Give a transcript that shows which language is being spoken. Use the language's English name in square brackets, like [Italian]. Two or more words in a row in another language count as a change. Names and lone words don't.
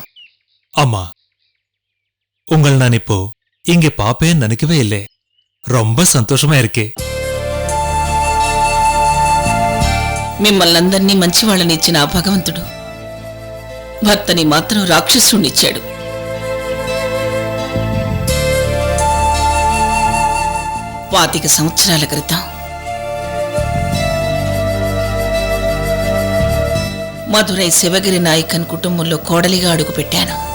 [Tamil] அம்மா, உங்கள் நான் இப்போ இங்கே பாப்பேன்னு நினைக்கவே இல்லை. ரொம்ப சந்தோஷமா இருக்கே. [Telugu] మిమ్మల్ని అందరినీ మంచివాళ్ళని ఇచ్చిన ఆ భగవంతుడు భర్తని మాత్రం రాక్షసునిచ్చాడు. పాతిక సంవత్సరాల క్రితం మధురై శివగిరి నాయకన్ కుటుంబంలో కోడలిగా అడుగుపెట్టాను.